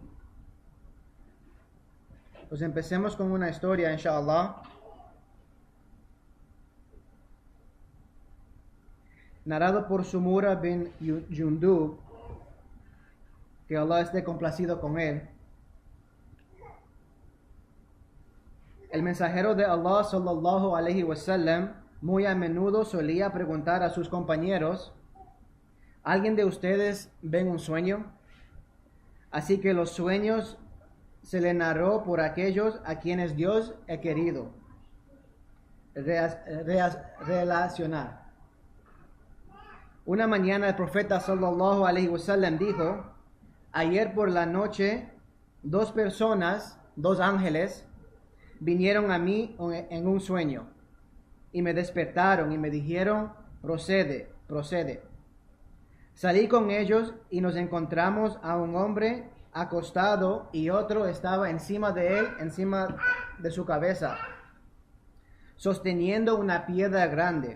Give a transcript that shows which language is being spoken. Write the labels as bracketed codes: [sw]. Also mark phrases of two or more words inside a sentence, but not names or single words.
[es] Pues empecemos con una historia, inshallah, narrado por Sumura bin Jundub, que Allah esté complacido con él. El mensajero de Allah [ar] صلى الله عليه وسلم [es] muy a menudo solía preguntar a sus compañeros: ¿alguien de ustedes ven un sueño? Así que los sueños se le narró por aquellos a quienes Dios ha querido relacionar. Una mañana el profeta [ar] صلى الله عليه وسلم [es] dijo: ayer por la noche, dos ángeles, vinieron a mí en un sueño y me despertaron y me dijeron: procede. Salí con ellos y nos encontramos a un hombre acostado y otro estaba encima de él, encima de su cabeza, sosteniendo una piedra grande.